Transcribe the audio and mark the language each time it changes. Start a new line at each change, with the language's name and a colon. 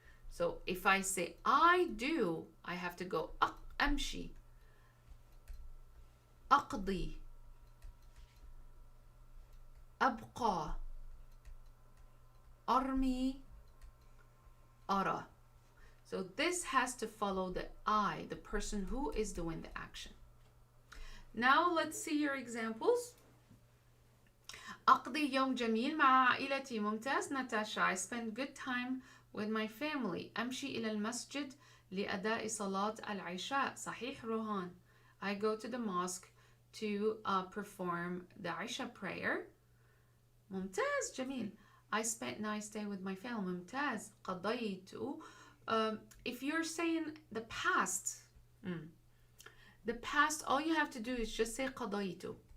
English: So if I say I do, I have to go amshi, aqdi, abqa, armi, ara. So this has to follow the I, the person who is doing the action. Now let's see your examples.
Arabic: أقضي يوم جميل مع عائلتي. ممتاز ناتاشا.
English: I spend good time with my family.
Arabic: أمشي إلى المسجد لأداء صلاة العشاء. صحيح روهان.
English: I go to the mosque to perform the Isha prayer.
Arabic: ممتاز جميل.
English: I spent nice day with my family.
Arabic: ممتاز. قضيت.
English: If you're saying the past, all you have to do is just say قضيت.